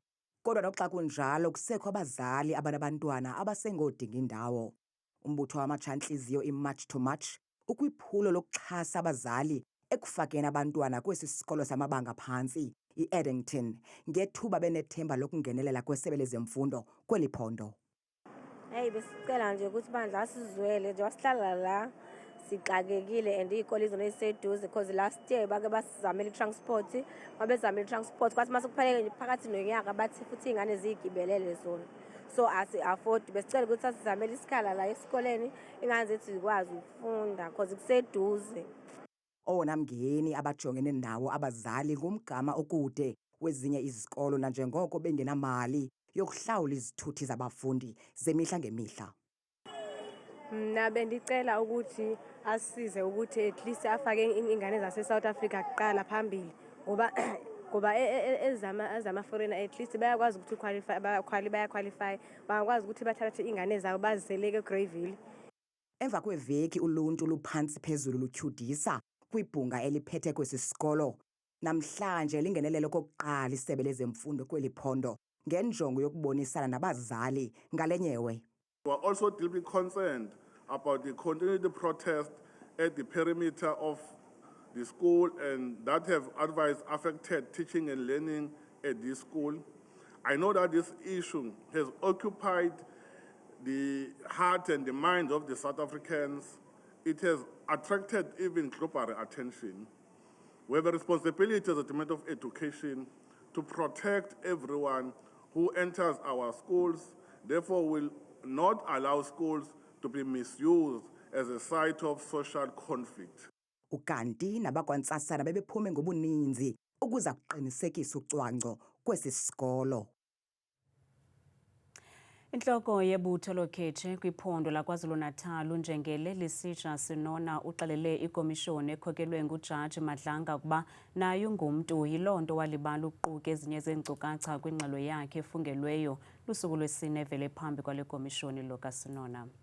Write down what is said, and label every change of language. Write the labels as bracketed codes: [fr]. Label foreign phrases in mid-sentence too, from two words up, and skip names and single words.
[xh] Kodwa noxa kunjalo kusekho abazali abanabantwana abasengodinga indawo. Umbutho wamatsha-ntliziyo iMarch to March ukwiphulo lokuxhasa abazali ekufakeni abantwana kwesi sikolo samabanga phantsi i-Eddington ngethuba benethemba lokungenelela kwesebe lezemfundo kweli phondo. [zu] Hey besicela nje ukuthi bandla sizwele nje wasihlala la sixakekile and iy'kole izona eziseduze [en] because last year [zu] bake basizamela i-transport mabezamela i-transport kwathi mase kupheleke nje phakathi nonyaka bathi futhi iy'ngane ziy'gibelele zona so asi-afford besicela ukuthi asizamele isikhala la esikoleni iy'ngane zethu zikwazi ukufunda because kuseduze. [xh] Owona mngeni abajongene nawo abazali ngumgama okude wezinye izikolo nanjengoko bengenamali yokuhlawula izithuthi zabafundi zemihla ngemihla. [zu] Mna bendicela ukuthi asize ukuthi [en] at least [zu] afake ingane zase-South Africa kuqala phambili ngoba ezama-foreigner [en] at least [zu] bayakwazi ukuthi bayaqualify bangakwazi ukuthi bathathe ingane zabo baziseleke eGreyville. [xh] Emva kweveki uluntu luphantsi phezulu lutyhudisa kwibhunga eliphethe kwesi sikolo. Namhlanje lingenelele okokuqala isebe lezemfundo kweli phondo ngenjongo yokubonisana nabazali ngale nyewe. [en] We are also deeply concerned about the continued protest at the perimeter of the school and that have otherwise affected teaching and learning at this school. I know that this issue has occupied the heart and the mind of the South Africans. It has attracted even global attention. We have a responsibility as a Department of Education to protect everyone who enters our schools. Therefore, we'll not allow schools to be misused as a site of social conflict. [xh] Ukanti nabakwantsasana bebephume ngobuninzi ukuza kuqinisekisa ucwangco kwesi sikolo. Inhloko yebutho lokhethe kwiphondo laKwaZulu-Natal uNjengele Lesitsha Sinona uxelele ikomishoni ekhokelwe nguJaji Madlanga ukuba nayo ngumuntu yilonto walibala ukuquka ezinye zeenkcukacha kwingxelo yakhe efungelweyo lusuku lwesine evele phambi kwale komishoni lokaSinona.